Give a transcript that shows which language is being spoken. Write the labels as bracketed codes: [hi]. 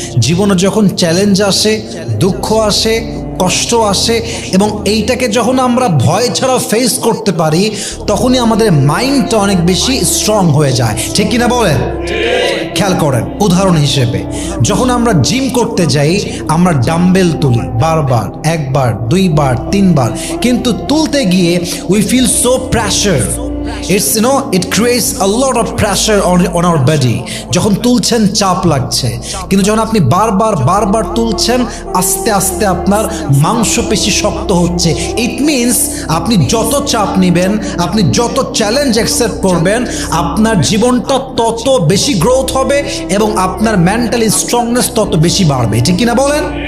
[bn] জীবনে যখন চ্যালেঞ্জ আসে, দুঃখ আসে, কষ্ট আসে, এবং এইটাকে যখন আমরা ভয় ছাড়া ফেস করতে পারি, তখনই আমাদের মাইন্ডটা অনেক বেশি স্ট্রং হয়ে যায়, ঠিক কিনা বলেন? খেয়াল করেন, উদাহরণ হিসেবে যখন আমরা জিম করতে যাই, আমরা ডাম্বেল তুলি বারবার, একবার, দুইবার, তিনবার, কিন্তু তুলতে গিয়ে [en] We feel so pressure. It creates a lot of pressure on our body. [bn] যখন তুলছেন চাপ লাগছে, কিন্তু যখন আপনি বারবার তুলছেন, আস্তে আস্তে আপনার মাংসপেশি শক্ত হচ্ছে। [en] it means [bn] আপনি যত চাপ নেবেন, আপনি যত চ্যালেঞ্জ অ্যাকসেপ্ট করবেন, আপনার জীবনটা তত বেশি গ্রোথ হবে এবং আপনার মেন্টালি স্ট্রংনেস তত বেশি বাড়বে, ঠিক কিনা বলেন?